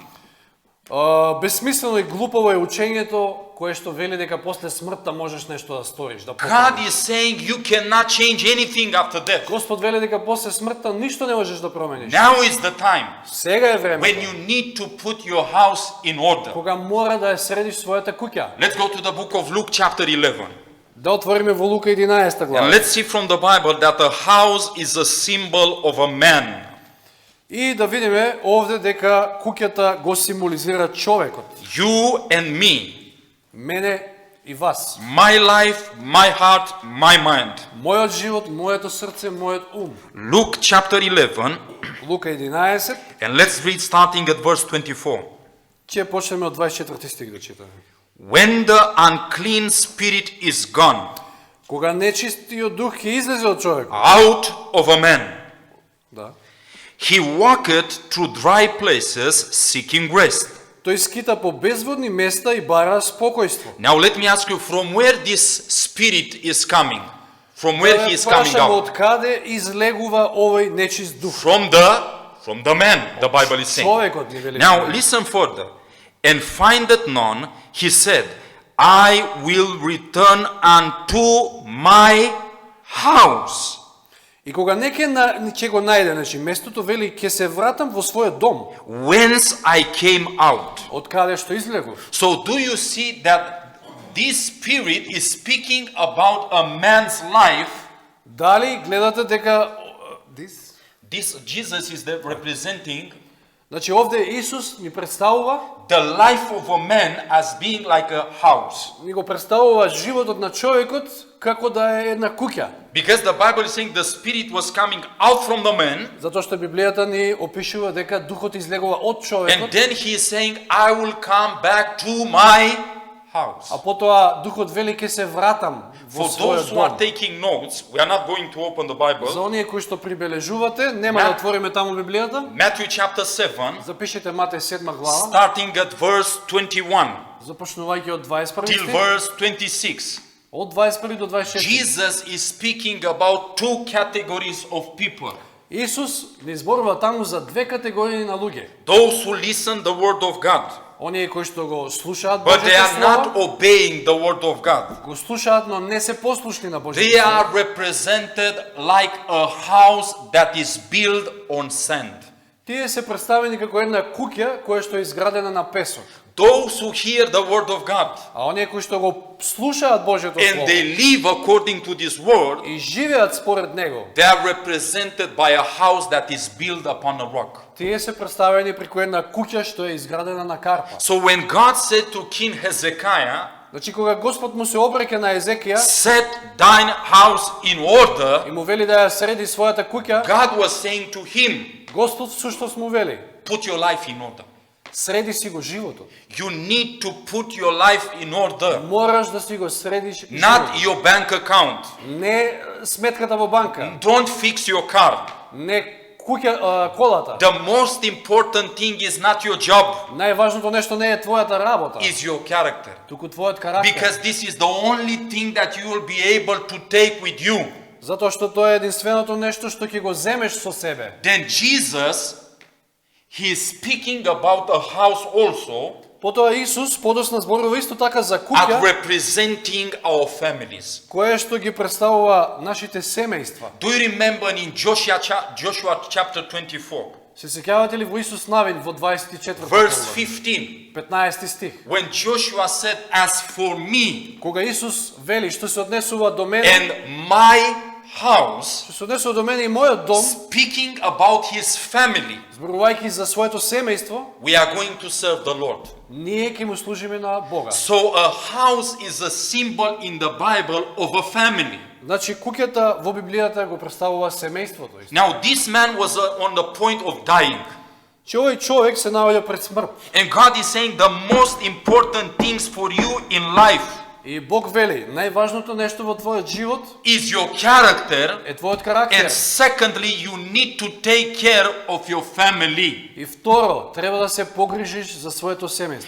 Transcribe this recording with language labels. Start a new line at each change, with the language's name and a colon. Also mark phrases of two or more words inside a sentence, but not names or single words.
Macedonian: Безсмислено и глупово е учењето кое што вели дека после смртта можеш нешто да сториш, да God поправиш.
English: is saying you cannot change anything after death.
Macedonian: Господ вели дека после смртта ништо не можеш да промениш.
English: Now is the time
Macedonian: Сега е when времето
English: you need to put your house in order.
Macedonian: кога мора да ја средиш својата куќа.
English: Let's go to the book of Luke chapter 11.
Macedonian: Да отвориме во Лука 11 And глава.
English: let's see from the Bible that a house is a symbol of a man.
Macedonian: И да видиме овде дека куќата го символизира човекот.
English: You and me.
Macedonian: Мене и вас.
English: My life, my heart, my mind.
Macedonian: Мојот живот, моето срце, мојот ум.
English: Luke chapter 11.
Macedonian: Лука 11,
English: And let's read starting at verse 24.
Macedonian: ќе почнеме од 24 стих да читаме.
English: When the unclean spirit is gone
Macedonian: Кога нечистиот дух ќе излезе од човекот,
English: out of a man, да, he walketh through dry places seeking rest.
Macedonian: тој скита по безводни места и бара спокојство.
English: Now let me ask you from where this spirit is coming. From where he is coming
Macedonian: Прашам out. од каде излегува овој нечист дух?
English: From the man, the Bible is saying.
Macedonian: Човекот ни вели.
English: Now listen further. And findeth none, he said, I will return unto my house.
Macedonian: И кога не ќе го најде, значи местото вели ќе се вратам во својот дом,
English: Whence I came out.
Macedonian: од каде што излегов.
English: So do you see that this spirit is speaking about a man's life?
Macedonian: Дали гледате дека
English: This Jesus is the representing
Macedonian: значи овде Исус ни представува,
English: the life of a man as being like a house.
Macedonian: ни го представува животот на човекот како да е една куќа.
English: Because the Bible is saying the spirit was coming out from the man,
Macedonian: Затоа што Библијата ни опишува дека духот излегува од and човекот,
English: then he is saying, I will come back to my house.
Macedonian: а потоа духот вели ќе се вратам во
English: For those својот who are дом. taking notes, we are not going to open the Bible.
Macedonian: За оние кои што прибележувате, нема да отвориме таму Библијата.
English: Matthew chapter 7,
Macedonian: Запишете Матеј 7 глава,
English: starting at verse 21
Macedonian: започнувајќи од 21 till стих,
English: verse 26.
Macedonian: од 21 до 24.
English: Jesus is speaking about two categories of people.
Macedonian: Исус ни зборува таму за две категории на луѓе.
English: Those who listen the word of God,
Macedonian: Оние кои што го слушаат
English: but they Божјото are not слово, obeying the word of God.
Macedonian: го слушаат, но не се послушни на Божјото They слово.
English: are represented like a house that is built on sand.
Macedonian: Тие се представени како една куќа која што е изградена на песок.
English: Those who hear the word of God
Macedonian: А оние кои што го слушаат Божјото and слово
English: they live according to this word,
Macedonian: и живеат според него,
English: they are represented by a house that is built upon a rock.
Macedonian: тие се представени преку една куќа што е изградена на карпа.
English: So when God said to King Hezekiah,
Macedonian: Значи кога Господ му се обреке на Езекија
English: set thine house in order,
Macedonian: и му вели да ја среди својата куќа,
English: God was saying to him,
Macedonian: Господ всушност му вели:
English: put your life in order.
Macedonian: среди си го животот.
English: You need to put your life in order,
Macedonian: Мораш да си го средиш not животот.
English: your bank account.
Macedonian: Не сметката во банка,
English: Don't fix your car.
Macedonian: не колата.
English: The most important thing is not your job,
Macedonian: Најважното нешто не е твојата работа,
English: is your character.
Macedonian: туку твојот карактер.
English: Because this is the only thing that you will be able to take with you.
Macedonian: Затоа што тоа е единственото нешто што ќе го земеш со себе.
English: Then Jesus, he is speaking about a house also,
Macedonian: Потоа Исус подосна зборува исто така за as куќа,
English: representing our families.
Macedonian: кое што ги представува нашите семејства.
English: Do you remember in Joshua chapter 24,
Macedonian: Се сеќавате ли во Исус Навин во 24 verse глава, 15, 15 стих?
English: when Joshua said, as for me
Macedonian: Кога Исус вели што се однесува до мене,
English: and my house,
Macedonian: што се однесува до мене и мојот дом,
English: speaking about his family,
Macedonian: зборувајќи за своето семејство,
English: we are going to serve the Lord.
Macedonian: ние ќе му служиме на Бога.
English: So a house is a symbol in the Bible of a family.
Macedonian: Значи куќата во Библијата го представува семејството.
English: Now this man was on the point of dying.
Macedonian: Че овој човек се наоѓа пред смрт.
English: And God is saying the most important things for you in life
Macedonian: И Бог вели, најважното нешто во твојот живот
English: is your character.
Macedonian: е твојот карактер.
English: And secondly, you need to take care of your family.
Macedonian: И второ, треба да се погрижиш за своето семејство.